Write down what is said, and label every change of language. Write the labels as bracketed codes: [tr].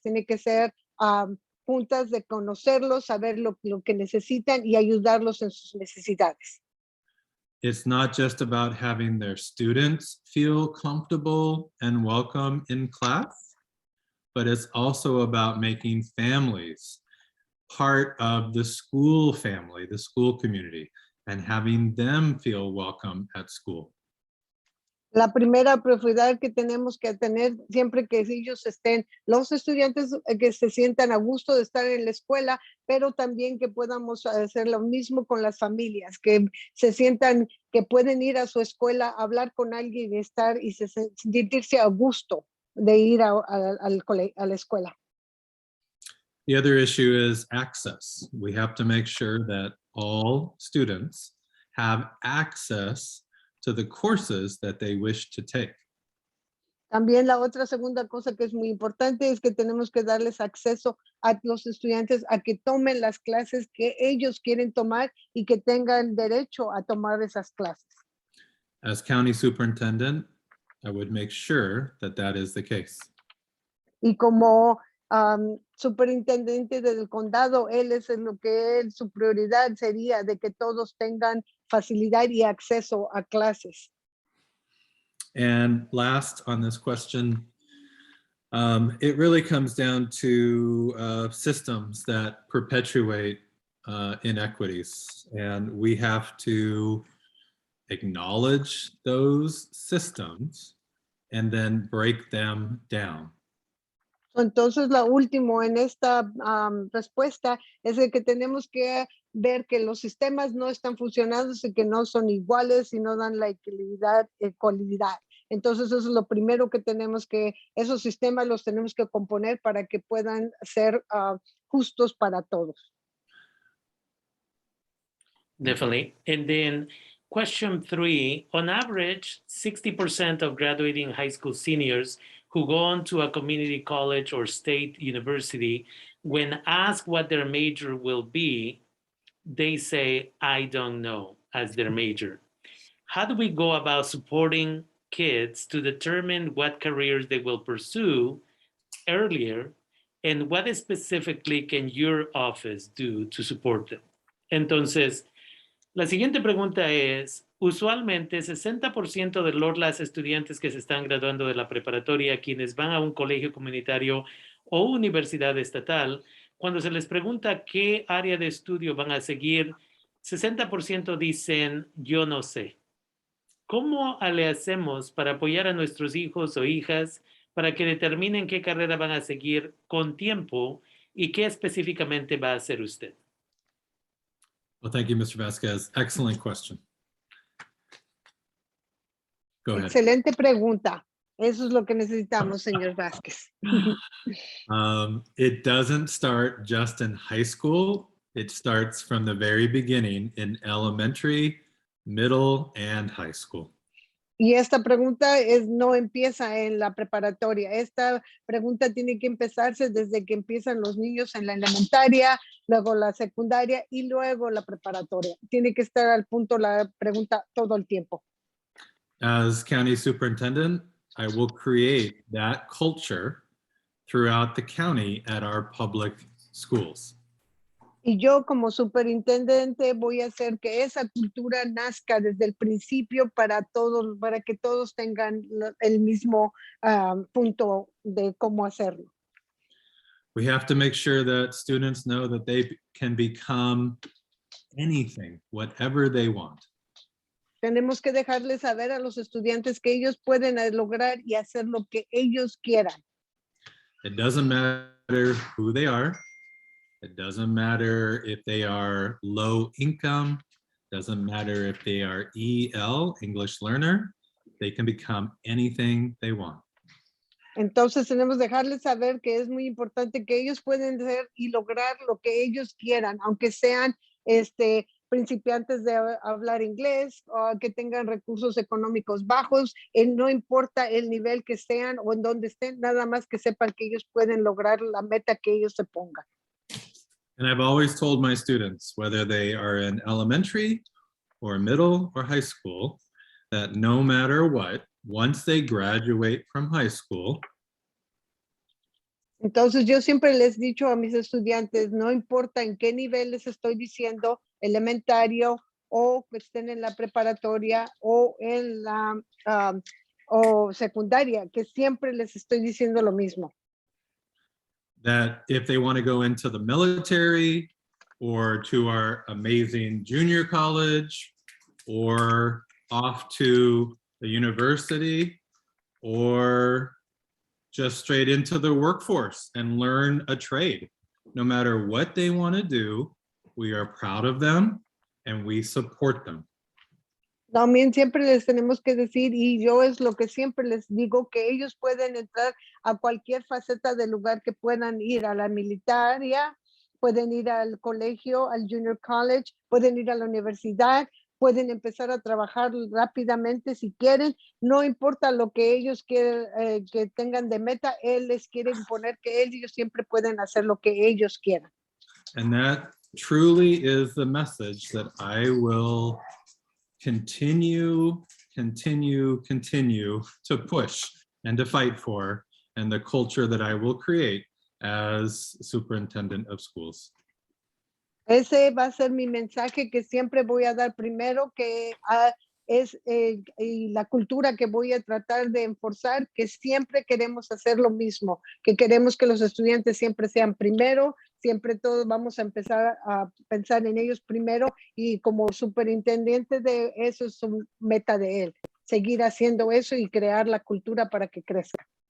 [es] Tiene que ser juntas de conocerlos, saber lo que necesitan y ayudarlos en sus necesidades. [en] It's not just about having their students feel comfortable and welcome in class, but it's also about making families part of the school family, the school community, and having them feel welcome at school. [es] La primera prioridad que tenemos que tener siempre que ellos estén, los estudiantes que se sientan a gusto de estar en la escuela, pero también que podamos hacer lo mismo con las familias, que se sientan que pueden ir a su escuela, hablar con alguien, estar y sentirse a gusto de ir a la escuela. [en] The other issue is access. We have to make sure that all students have access to the courses that they wish to take. [es] También la otra segunda cosa que es muy importante es que tenemos que darles acceso a los estudiantes a que tomen las clases que ellos quieren tomar y que tengan derecho a tomar esas clases. [en] As county superintendent, I would make sure that that is the case. [es] Y como superintendente del condado, su prioridad sería de que todos tengan facilidad y acceso a clases. [en] And last on this question, it really comes down to systems that perpetuate inequities. And we have to acknowledge those systems and then break them down. [es] Entonces, lo último en esta respuesta es de que tenemos que ver que los sistemas no están funcionando y que no son iguales y no dan la equidad. Entonces, eso es lo primero que tenemos que, esos sistemas los tenemos que componer para que puedan ser justos para todos. [en] Definitely. And then question 3, on average, 60% of graduating high school seniors who go on to a community college or state university, when asked what their major will be, they say, I don't know, as their major. How do we go about supporting kids to determine what careers they will pursue earlier, and what specifically can your office do to support them? [es] Entonces, la siguiente pregunta es, usualmente 60% de las estudiantes que se están graduando de la preparatoria, quienes van a un colegio comunitario o universidad estatal, cuando se les pregunta qué área de estudio van a seguir, 60% dicen, yo no sé. ¿Cómo le hacemos para apoyar a nuestros hijos o hijas para que determinen qué carrera van a seguir con tiempo y qué específicamente va a hacer usted? [en] Well, thank you, Mr. Vasquez. Excellent question. Go ahead. [es] Excelente pregunta. Eso es lo que necesitamos, señor Vázquez. [en] It doesn't start just in high school. It starts from the very beginning in elementary, middle, and high school. [es] Y esta pregunta no empieza en la preparatoria. Esta pregunta tiene que empezarse desde que empiezan los niños en la elementaria, luego la secundaria y luego la preparatoria. Tiene que estar al punto la pregunta todo el tiempo. [en] As county superintendent, I will create that culture throughout the county at our public schools. [es] Y yo como superintendente voy a hacer que esa cultura nazca desde el principio para todos, para que todos tengan el mismo punto de cómo hacerlo. [en] We have to make sure that students know that they can become anything, whatever they want. [es] Tenemos que dejarles saber a los estudiantes que ellos pueden lograr y hacer lo que ellos quieran. [en] It doesn't matter who they are. It doesn't matter if they are low income. Doesn't matter if they are EL, English learner. They can become anything they want. [es] Entonces tenemos que dejarles saber que es muy importante que ellos pueden ser y lograr lo que ellos quieran, aunque sean principiantes de hablar inglés o que tengan recursos económicos bajos, no importa el nivel que sean o en donde estén, nada más que sepan que ellos pueden lograr la meta que ellos se pongan. [en] And I've always told my students, whether they are in elementary or middle or high school, that no matter what, once they graduate from high school, [es] entonces yo siempre les he dicho a mis estudiantes, no importa en qué nivel les estoy diciendo, elementario o que estén en la preparatoria o en la o secundaria, que siempre les estoy diciendo lo mismo. [en] that if they want to go into the military or to our amazing junior college or off to the university, or just straight into the workforce and learn a trade. No matter what they want to do, we are proud of them and we support them. [es] También siempre les tenemos que decir, y yo es lo que siempre les digo, que ellos pueden entrar a cualquier faceta del lugar que puedan ir, a la militaria, pueden ir al colegio, al junior college, pueden ir a la universidad, pueden empezar a trabajar rápidamente si quieren, no importa lo que ellos quieren, que tengan de meta, él les quiere imponer que ellos siempre pueden hacer lo que ellos quieran. [en] And that truly is the message that I will continue to push and to fight for, and the culture that I will create as superintendent of schools. [es] Ese va a ser mi mensaje que siempre voy a dar primero, que es y la cultura que voy a tratar de enforzar, que siempre queremos hacer lo mismo, que queremos que los estudiantes siempre sean primero, siempre todos vamos a empezar a pensar en ellos primero, y como superintendente de eso es su meta de él, seguir haciendo eso y crear la cultura para que crezca.